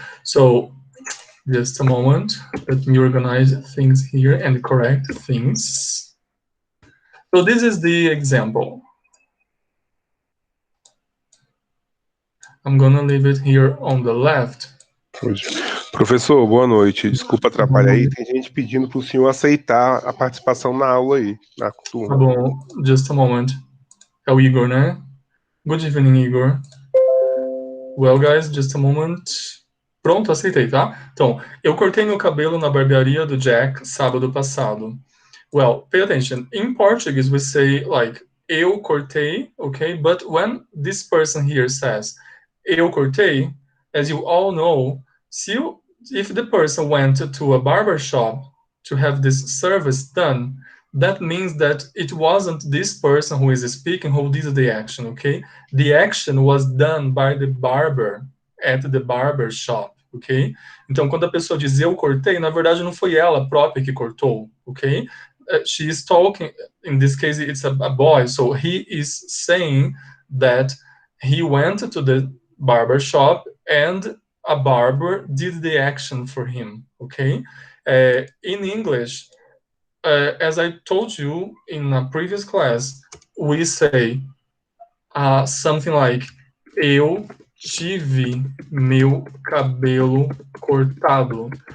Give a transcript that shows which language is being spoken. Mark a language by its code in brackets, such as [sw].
[en] So just a moment, let me organize things here and correct things. So this is the example. I'm gonna leave it here on the left. [pt] Professor, boa noite. Desculpa atrapalhar aí. Tem gente pedindo para o senhor aceitar a participação na aula aí, na Tá turma. [en] bom, just a moment. [pt] É o Igor, né? [en] Good evening, Igor. Well, guys, just a moment. [pt] Pronto, aceitei, tá? Então, eu cortei meu cabelo na barbearia do Jack sábado passado. [en] Well, pay attention. In Portuguese, we say like, [pt] eu cortei, [en] okay? But when this person here says, [pt] eu cortei, [en] as you all know, if the person went to a barber shop to have this service done, that means that it wasn't this person who is speaking who did the action, okay? The action was done by the barber at the barber shop, ok? [pt] Então, quando a pessoa diz eu cortei, na verdade não foi ela própria que cortou, ok? [en] She is talking, in this case, it's a boy, so he is saying that he went to the barber shop and a barber did the action for him, okay? In English, as I told you in a previous class, we say something like [pt] eu tive meu cabelo cortado.